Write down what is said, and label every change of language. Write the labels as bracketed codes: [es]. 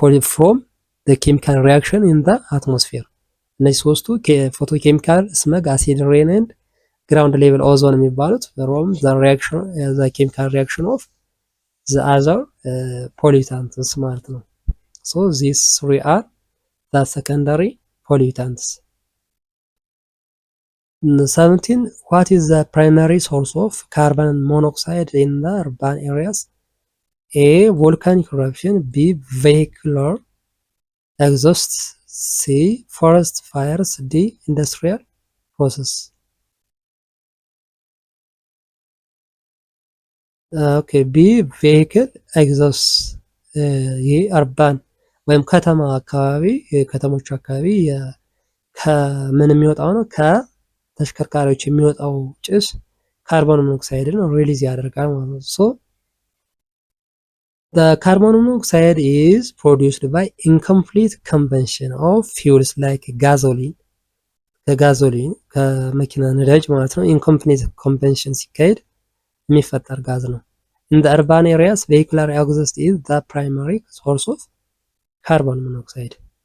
[en] ፍሮም the chemical reaction in the atmosphere [am] እነዚህ ሶስቱ [en] ፎቶኬሚካል ስመግ፣ አሲድ ሬን and ግራውንድ ሌቭል ኦዞን የሚባሉት from the reaction the chemical reaction of the other pollutants ማለት ነው። so these three are the secondary pollutants. 17 what is the primary source of carbon monoxide in the urban areas? A. volcanic eruption. B. vehicular exhaust. C. forest fires. D. industrial process. okay B. [am] vehicle exhaust ይህ አርባን ወይም ከተማ አካባቢ ከተሞች አካባቢ ከምን የሚወጣው ነው? ከተሽከርካሪዎች የሚወጣው ጭስ ካርቦን ሞኖክሳይድን ሪሊዝ ያደርጋል ማለት ነው። [en] ሶ the carbon monoxide is produced by incomplete combustion of fuels like gasoline [am] ከጋዞሊን ከመኪና ነዳጅ ማለት ነው። [en] incomplete combustion [am] ሲካሄድ የሚፈጠር ጋዝ ነው። [en] in the urban areas vehicular exhaust is the primary source of carbon monoxide.